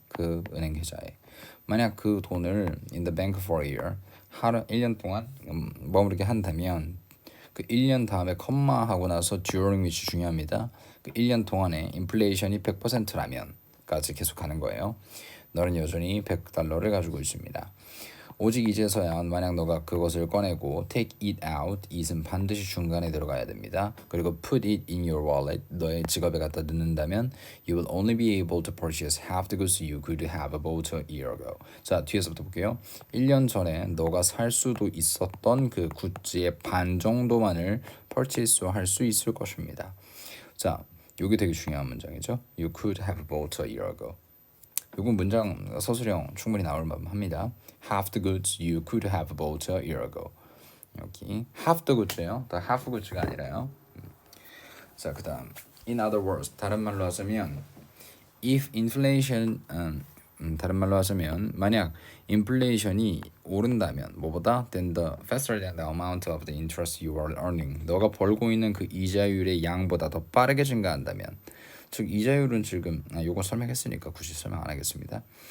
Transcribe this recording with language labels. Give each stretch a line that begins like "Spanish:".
Korean: 그 은행 계좌에. 만약 그 돈을
English: in the bank for a year
Korean: 1년 동안 머무르게 한다면 그 1년 다음에 컴마 하고 나서
English: during which
Korean: 중요합니다. 그 1년 동안에 인플레이션이 100%라면 까지 계속 가는 거예요. 너는 여전히 $100를 가지고 있습니다. 오직 이제서야 만약 너가 그것을 꺼내고
English: take it out,
Korean: it은 반드시 중간에 들어가야 됩니다. 그리고
English: put it in your wallet,
Korean: 너의 지갑에 갖다 넣는다면
English: you will only be able to purchase half the goods you could have bought a year ago.
Korean: 자, 뒤에서부터 볼게요. 1년 전에 너가 살 수도 있었던 그 굿즈의 반 정도만을 purchase 할 수 있을 것입니다. 자, 이게 되게 중요한 문장이죠.
English: You could have bought a year ago.
Korean: 이건 문장 서술형 충분히 나올 만합니다.
English: Half the goods you could have bought a year ago.
Korean: 여기
English: half the goods예요.
Korean: 더 half goods가 아니라요. 자, 그다음
English: in other words
Korean: 다른 말로 하자면
English: if inflation
Korean: 다른 말로 하자면 만약 인플레이션이 오른다면 뭐보다
English: then the faster than the amount of the interest you are earning
Korean: 너가 벌고 있는 그 이자율의 양보다 더 빠르게 증가한다면 즉 이자율은 지금 요거 설명했으니까 굳이 설명 안 하겠습니다.